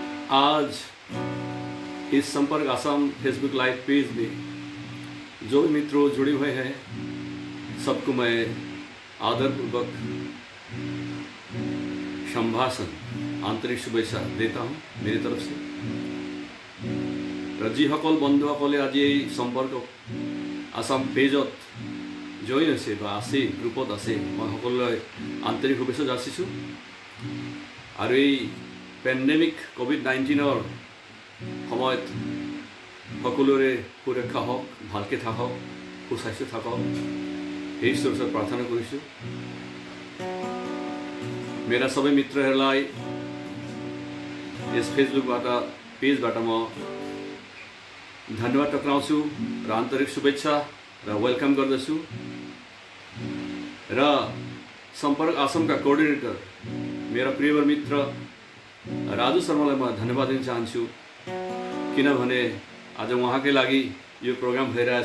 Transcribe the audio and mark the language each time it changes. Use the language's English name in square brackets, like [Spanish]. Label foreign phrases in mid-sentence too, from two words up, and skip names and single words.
[Hindi] आज इस संपर्क आसाम फेसबुक लाइव पेज में जो मित्रों जुड़े हुए हैं सबको मैं आदरपूर्वक संभाषण आंतरिक शुभेच्छा देता हूँ मेरी तरफ से। [Assamese] যিসকল বন্ধুসকলে আজি এই সম্পৰ্ক আসাম পেজত জইন হৈছে বা আছে গ্ৰুপত আছে মই সকলোলৈ আন্তৰিক শুভেচ্ছা যাচিছোঁ। আৰু এই পেণ্ডেমিক কোভিড-19ৰ সময়ত সকলোৰে সুৰক্ষা হওক, ভালকৈ থাকক, সুস্বাস্থ্য থাকক এই ঈশ্বৰৰ প্ৰাৰ্থনা কৰিছোঁ। [Nepali] मेरा सबै मित्रहरूलाई यस फेसबुकबाट पेजबाट म धन्यवाद टक्राउँछु र आन्तरिक शुभेच्छा र वेलकम गर्दछु। र सम्पर्क आसामका कोअर्डिनेटर मेरा प्रिय मित्र राजु शर्मालाई म धन्यवाद दिन चाहन्छु, किनभने आज उहाँकै लागि यो प्रोग्राम भइरहेछ।